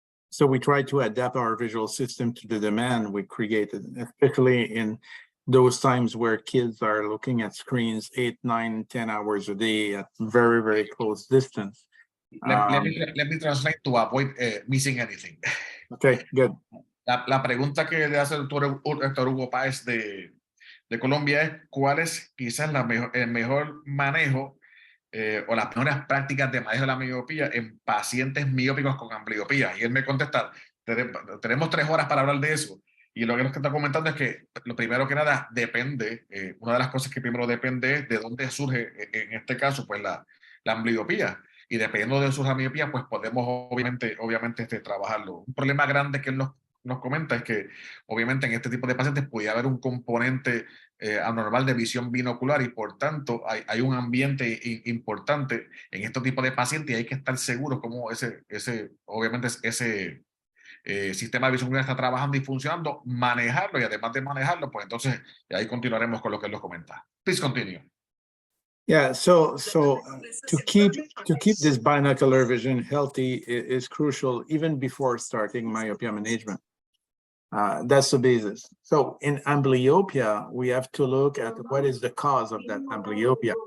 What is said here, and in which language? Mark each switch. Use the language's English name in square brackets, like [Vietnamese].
[English] So we try to adapt our visual system to the demand we created, especially in those times where kids are looking at screens 8, 9, 10 hours a day at very, very close distance. Let me translate to avoid missing anything. Okay, good. [Spanish] La pregunta que le hace el doctor Héctor Hugo Páez de Colombia es ¿cuál es quizás el mejor manejo o las mejores prácticas de manejo de la miopía en pacientes miópicos con ambliopía? Y él me contesta, tenemos 3 horas para hablar de eso. Y lo que nos está comentando es que lo primero que nada depende, una de las cosas que primero depende es de dónde surge, en este caso, pues la ambliopía. Y dependiendo de dónde surge la miopía, pues podemos obviamente trabajarlo. Un problema grande que él nos comenta es que obviamente en este tipo de pacientes puede haber un componente anormal de visión binocular, y por tanto hay un ambiente importante en este tipo de pacientes, y hay que estar seguros cómo ese sistema de visión está trabajando y funcionando, manejarlo, y además de manejarlo, pues entonces ahí continuaremos con lo que él nos comenta. [English] Please continue. Yeah, so to keep this binocular vision healthy is crucial even before starting myopia management. That's the basis. So in amblyopia, we have to look at what is the cause of that amblyopia.